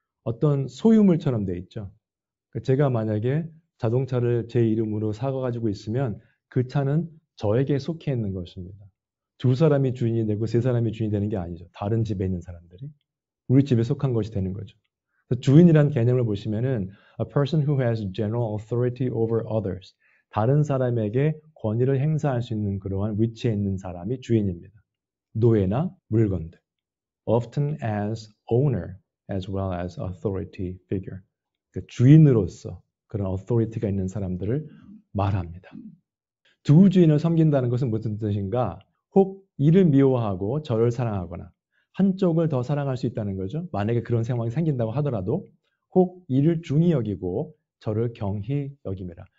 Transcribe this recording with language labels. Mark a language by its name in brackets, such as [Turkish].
[Korean] 어떤 소유물처럼 돼 있죠. 제가 만약에 자동차를 제 이름으로 사가지고 있으면 그 차는 저에게 속해 있는 것입니다. 두 사람이 주인이 되고 세 사람이 주인이 되는 게 아니죠. 다른 집에 있는 사람들이. 우리 집에 속한 것이 되는 거죠. 주인이라는 개념을 보시면은 [English] a person who has general authority over others. [Korean] 다른 사람에게 권위를 행사할 수 있는 그러한 위치에 있는 사람이 주인입니다. 노예나 물건들. [English] Often as owner as well as authority figure. [Korean] 그러니까 주인으로서 그런 authority가 있는 사람들을 말합니다. 두 주인을 섬긴다는 것은 무슨 뜻인가? 혹 이를 미워하고 저를 사랑하거나 한쪽을 더 사랑할 수 있다는 거죠. 만약에 그런 상황이 생긴다고 하더라도 혹 이를 중히 여기고 저를 경히 여김이라.